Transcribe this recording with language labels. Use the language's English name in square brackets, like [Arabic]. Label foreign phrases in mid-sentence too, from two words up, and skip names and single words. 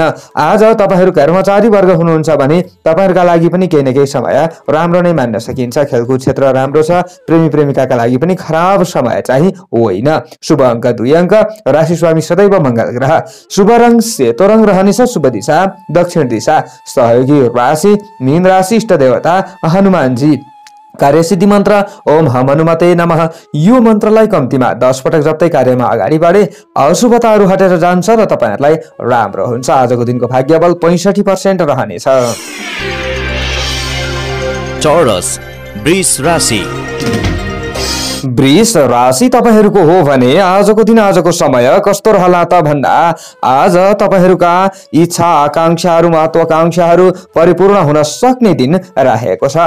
[Nepali] आज तपाईहरू कर्मचारी वर्ग हुनुहुन्छ भने तपाईहरूका लागि पनि केही न केही समय राम्रो नै मान्न सकिन्छ। खेलकुद क्षेत्र राम्रो छ। प्रेमी प्रेमिकाका लागि पनि खराब समय चाहिँ होइन। शुभ अङ्क 2 अङ्क, राशि स्वामी सदैव मंगल ग्रह, शुभ रङ सेतो रङ रहनेछ, शुभ दिशा दक्षिण दिशा, सहयोगी राशि मीन राशि, इष्ट देवता हनुमानजी, कार्यसिद्धि मन्त्र [Sanskrit] ओम हम हनुमते नमः। [Nepali] यो मन्त्रलाई कम्तीमा 10 पटक जप्दै कार्यमा अगाडि बढे अशुभताहरू हटेर जान्छ र तपाईहरुलाई राम्रो हुन्छ। आजको दिनको भाग्यबल 65% रहनेछ। चौरस वृष राशि। वृष राशि तपाईहरूको हो भने आजको दिन आजको समय कस्तो रहला त भन्दा आज तपाईहरूका इच्छा आकांक्षाहरू महत्वाकांक्षाहरू परिपूर्ण हुन सक्ने दिन रहेको छ।